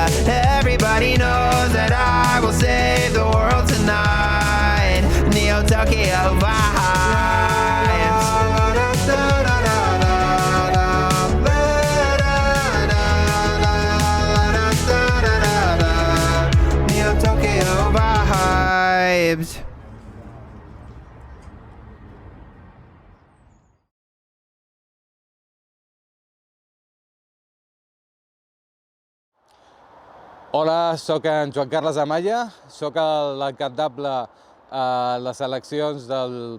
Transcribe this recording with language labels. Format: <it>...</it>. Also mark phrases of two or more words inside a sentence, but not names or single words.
<en>Everybody knows that I will save the world tonight. Neo Tokyo vibes. Neo Tokyo vibes.</en> <ca>Hola, soc en Joan Carles Amaya, soc l'encantable a les eleccions del</ca>